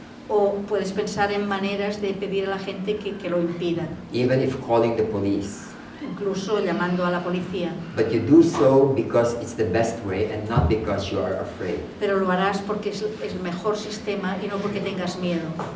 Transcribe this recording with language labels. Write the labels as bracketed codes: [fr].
[es] O puedes pensar en maneras de pedir a la gente que lo impidan, [en] even if calling the police. [es] incluso llamando a la policía. [en] But you do so because it's the best way and not because you are afraid. [es] Pero lo harás porque es el mejor sistema y no porque tengas miedo.